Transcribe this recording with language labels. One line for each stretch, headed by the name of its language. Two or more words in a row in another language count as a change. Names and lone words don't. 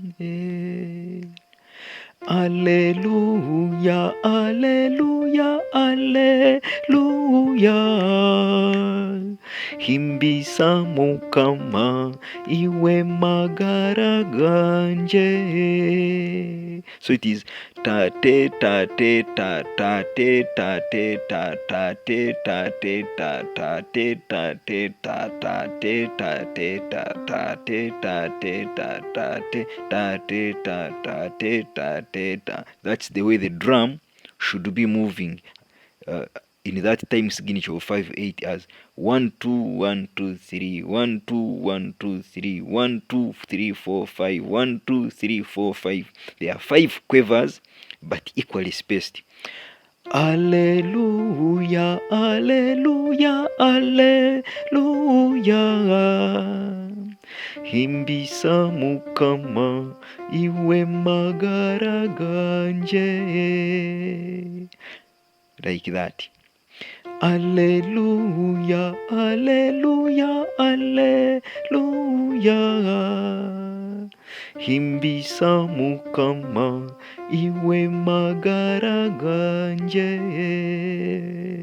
Nyankole: Alleluia, Alleluia, Alleluia. Himbisa Mukama iwe magara ganje. So it is ta te ta te ta ta te ta te ta ta te ta te ta ta te ta te ta ta te ta te ta ta te ta te ta ta te ta te ta ta te ta te ta.
English: That's the way the drum should be moving in that time signature of 5/8 as 1 2 1 2 3 1 2 1 2 3 1 2 3 4 5 1 2 3 4 5. There are 5 quavers but equally spaced.
Nyankole: Alleluia, Alleluia, Alleluia. Himbisa Mukama iwe magara ganje.
English: Like that.
Nyankole: Alleluia, alleluia, alleluia. Himbisa mukama iwe magara ganje.